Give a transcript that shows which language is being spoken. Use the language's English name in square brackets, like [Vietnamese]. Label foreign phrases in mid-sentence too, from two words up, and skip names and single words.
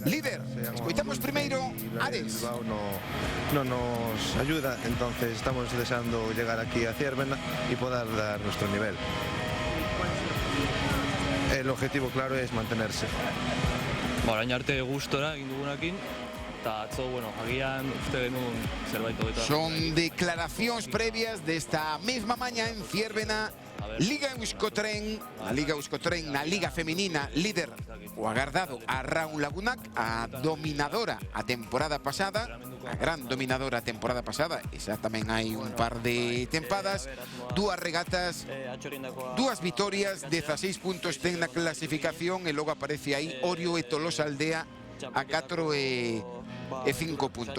[Galician] Líder, escoitamos primeiro Ares. [Spanish] No nos ayuda, entonces estamos deseando llegar aquí a Ciervena y poder dar nuestro nivel. El objetivo claro es mantenerse. [Basque] Orain arte gustora egin dugunakin, eta atzo, agian uste genuen zerbait hobeto. [Galician] Son declaracións previas desta mesma maña en Ciervena. Liga Euskotren, a Liga Euskotren na Liga Femenina, líder o agardado a Raúl Lagunac, a dominadora a temporada pasada, a gran dominadora a temporada pasada, esa tamén hai un par de tempadas, 2 regatas, 2 vitorias, 16 puntos ten na clasificación e logo aparece aí Orio e Tolosa Aldea a 4 e 5 puntos.